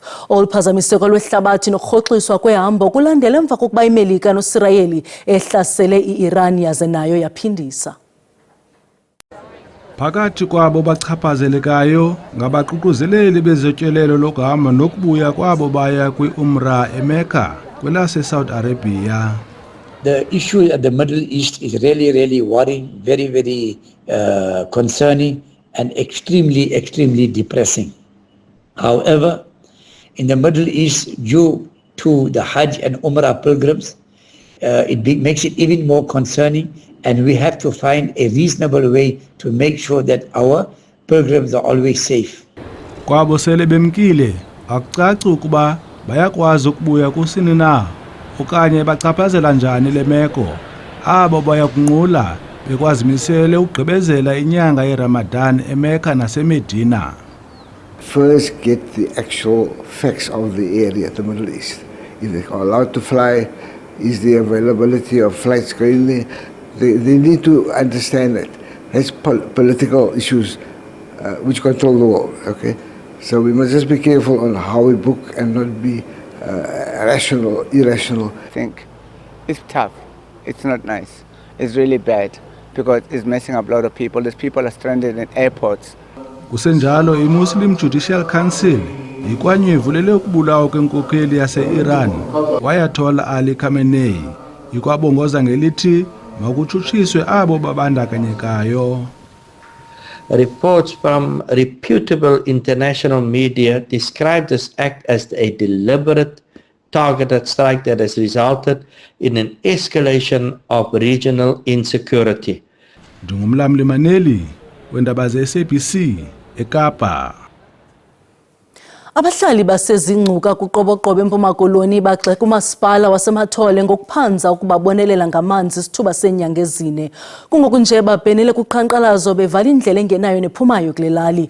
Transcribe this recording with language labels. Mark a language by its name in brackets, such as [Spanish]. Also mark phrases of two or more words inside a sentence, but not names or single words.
[Xhosa] Oluphazamiseko lwehlabathi nokurhoxiswa kwehambo kulandela emva kokuba iMelika noSirayeli ehlasele iIran yaze nayo yaphindisa. Phakathi kwabo bachaphazelekayo ngabaququzeleli bezotyelelo lokuhamba nokubuya kwabo baya kwi-Umrah eMecca kwelase Saudi Arabia. [English] The issue at the Middle East is really worrying, very concerning and extremely depressing. However, in the Middle East, due to the Hajj and Umrah pilgrims, makes it even more concerning, and we have to find a reasonable way to make sure that our pilgrims are always safe. [Xhosa] Kwabo sele bemkile akucaci ukuba bayakwazi ukubuya kusini na okanye bachaphazela njani le meko abo bayakunqula bekwazimisele ukugqibezela inyanga yeRamadan eMecca naseMedina. [English] First get the actual facts of the area, the Middle East. If they are allowed to fly, is the availability of flights going there? They need to understand that. That's political issues which control the world, okay? So we must just be careful on how we book and not be irrational. I think it's tough. It's not nice. It's really bad because it's messing up a lot of people. These people are stranded in airports. [Xhosa] Kusenjalo iMuslim Judicial Council ikwanyevulele ukubulawa kwenkokheli yase-Iran Ayatollah Ali Khamenei ikwabongoza ngelithi makutshutshiswe abo babandakanyekayo. [English] Reports from reputable international media describe this act as a deliberate, targeted strike that has resulted in an escalation of regional insecurity. [Xhosa] Ndingumlamli Maneli wendaba ze-SABC eKapa. Abahlali basezingcuka kuqoboqobo eMpuma Koloni bagxeka umasipala waseMathole ngokuphanza ukubabonelela ngamanzi isithuba senyanga ezine. Kungoku nje babhenele kuqhankqalazo bevala indlela engenayo nephumayo kule lali.